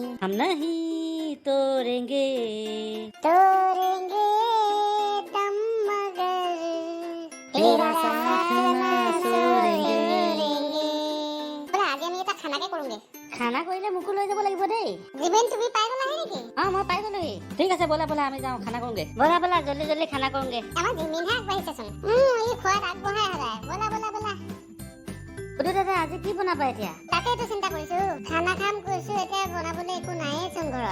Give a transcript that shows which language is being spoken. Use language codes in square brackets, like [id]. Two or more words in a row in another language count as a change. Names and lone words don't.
[hi] हम नहीं तोड़ेंगे तोड़ेंगे दम मगर तेरा साथ ना छोड़ेंगे। बोला आज [as] আমি এটা খানাকে কৰোঁগে খানা কৰিলে মোকো লৈ যাব লাগিব দেই। জীবেন তুমি পাই গলা নেকি মই পাই গলোহি। ঠিক আছে বলা বলা আমি যাওঁ খানা কৰোঁগে। বলা বলা জলদি জলদি খানা কৰোঁগে। আমাৰ জিমিনহে আগবাঢ়িছেচোন ই খোৱাত আগবঢ়াই সদায় বলা বলা বলা বুধু দাদা আজি কি বনাবা এতিয়া? তাকেইতো চিন্তা কৰিছো খানা খাম কৈছো এতিয়া বনাবলৈ একো নাইয়ে চোন ঘৰত